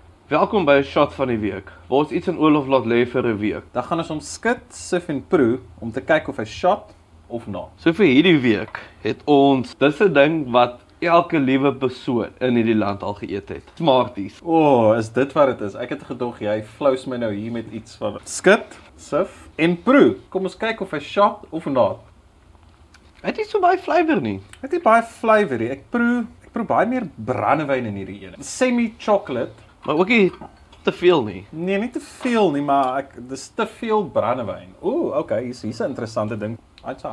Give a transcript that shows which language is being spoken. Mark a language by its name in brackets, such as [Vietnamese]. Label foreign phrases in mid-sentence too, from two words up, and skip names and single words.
[Afrikaans] Welkom by 'n shot van die week, waar ons iets in Olof laat lê vir 'n week. Dan gaan ons hom skit, sif en proe om te kyk of hy shot of not. So vir hierdie week het ons, dis 'n ding wat elke liewe persoon in hierdie land al geëet het. Smarties. Is dit wat dit is? Ek het gedog jy flous my nou hier met iets van skit, sif en proe. Kom ons kyk of hy shot of not. Hy het nie so baie flavour nie. Hy het nie baie flavour nie. Ek proe baie meer brandewyn in hierdie ene. Semi-chocolate. Maar ook nie te veel nie. Nee, nie te veel nie, maar dis te veel brandewyn. Okay, hier's 'n interessante ding. Aitsa.